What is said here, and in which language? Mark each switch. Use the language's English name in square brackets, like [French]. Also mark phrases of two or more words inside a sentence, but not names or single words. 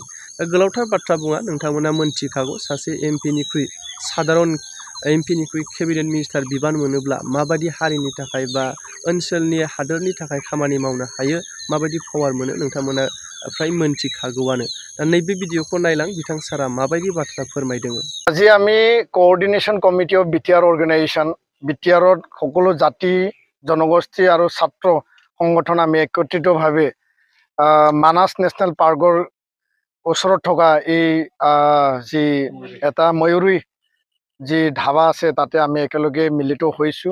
[Bodo] गोलावथार बाथ्रा बुङा, नोंथांमोना मोनथिखागौ सासे MPनिख्रुइ साधारन MPनिख्रुइ केबिनेट मिनिस्टार बिबान मोनोब्ला माबायदि हारिनि थाखाय बा ओनसोलनि, हादोरनि थाखाय खामानि मावनो हायो, माबायदि पावार मोनो नोंथांमोना फ्राय मोनथिखागौआनो। दा नैबे भिडिअखौ नायलां बिथां सारा माबायदि बाथ्रा फोरमायदों। [Assamese] আজি আমি কোঅৰ্ডিনেশ্যন কমিটি অফ বিটিআৰ অৰ্গেনাইজেশ্যন, বিটিআৰত সকলো জাতি, জনগোষ্ঠী আৰু ছাত্ৰ সংগঠন আমি একত্ৰিতভাৱে মানাস নেশ্যনেল পাৰ্কৰ ওচৰত থকা এই যি এটা ময়ূৰী যি ধাবা আছে তাতে আমি একেলগে মিলিত হৈছোঁ।